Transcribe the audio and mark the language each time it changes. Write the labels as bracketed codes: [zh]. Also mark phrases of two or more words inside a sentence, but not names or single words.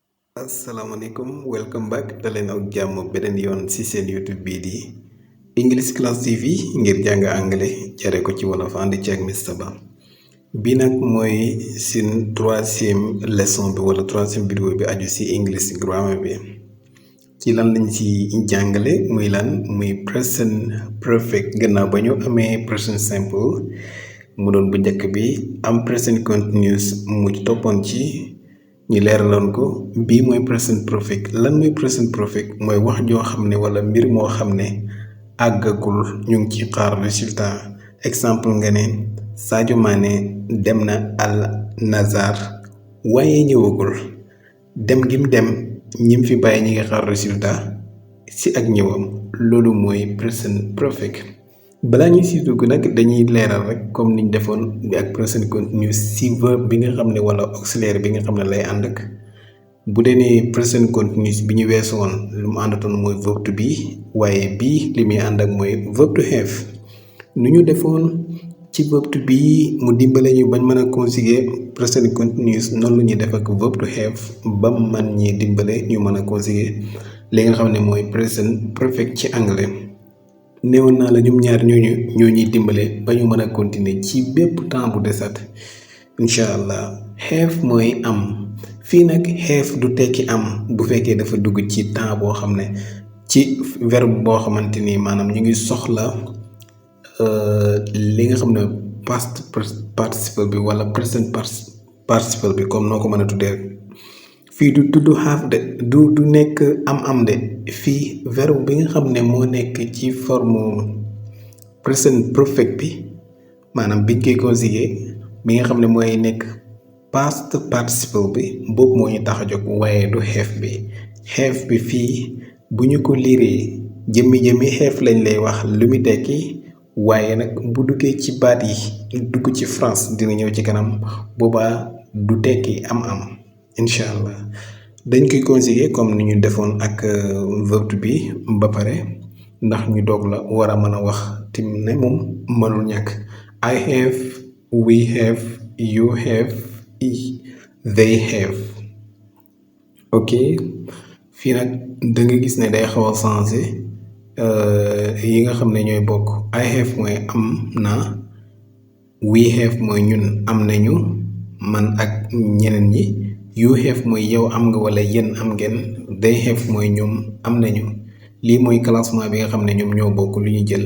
[wo] asalaamaaleykum [en] welcome back [wo] daleen ak jàmm beneen yoon ci seen YouTube bii di English Class TV ngir jàng anglais jare ko ci wolof ànd ci ak Mr. Ba bi nag mooy seen [fr] troisième leçon [wo] bi wala [fr] troisième vidéo [wo] bi aju ci [en] English grammar [wo] bi ci lan lañ ci jàngale muy lan muy [en] present perfect [wo] gannaaw ba ñu amee [en] present simple [wo] mu doon bu njëkk bi am [en] present continuous [wo] mu toppoon ci ñu leeraloon ko bii mooy [en] present perfect [wo] lan mooy [en] present perfect [wo] mooy wax joo xam ne wala mbir moo xam ne àggagul ñu ngi ci xaar résultat exemple nga ne Sadio Mané dem na Al Nassr waaye ñëwagul dem gi mu dem ñim fi bàyyi ñi ngi xaar résultat ci ak ñëwam loolu mooy [en] present perfect [wo] balaa ñuy si dugg nag dañuy leeral rek comme niñ defoon bi ak [en] present continuous [wo] si verbe bi nga xam ne wala auxiliaire bi nga xam ne lay ànd ak bu dee ne [en] present continuous [wo] bi ñu weesu woon lu mu àndatoon mooy verbe [en] to be [wo] waaye bii li muy ànd ak mooy verbe [en] to have [wo] nu ñu defoon ci verbe [en] to be [wo] mu dimbale ñu bañ mën a conjuguer [en] present continuous [wo] noonu la ñuy def ak verbe [en] to have [wo] ba man ñi dimbale ñu mën a conjuguer li nga xam ne mooy [en] present perfect [wo] ci anglais néewoon naa la ñoom ñaar ñoo ñuy dimbale ba ñu mën a continuer ci bépp temps bu desat [ar] incha allah [wo] have mooy am fii nag have du tekki am bu fekkee dafa dugg ci temps boo xam ne ci verbe boo xamante ni maanaam ñu ngi soxla li nga xam ne [en] past participle [wo] bi wala [en] present participle [wo] bi comme noo ko mën a tuddee fii du tudd have de du nekk am de fii verbe bi nga xam ne moo nekk ci forme [en] present perfect [wo] bi maanaam biñ koy conjuguer bi nga xam ne mooy nekk [en] past participle [wo] bi boobu moo ñu tax a jóg waaye du have bi fii bu ñu ko liiree jëmmi have lañ lay wax lu mu tekki waaye nag bu duggee ci baat yi dugg ci France dina ñëw ci kanam boobaa du tekki am [ar] incha allah [wo] dañ koy conjuguer comme ni ñu defoon ak verbe [en] to be [wo] ba pare ndax ñu doog la war a mën a wax tim ne moom mënul ñàkk [en] I have we have you have they have [wo] ok fii nag da nga gis ne day xaw a changé yi nga xam ne ñooy bokk [en] I have [wo] mooy am na [en] we have [wo] mooy ñun am nañu man ak ñeneen ñi [en] you have [wo] mooy yow am nga wala yéen am ngeen [en] they have [wo] mooy ñoom am nañu lii mooy classement bi nga xam ne ñoom ñoo bokk lu ñu jël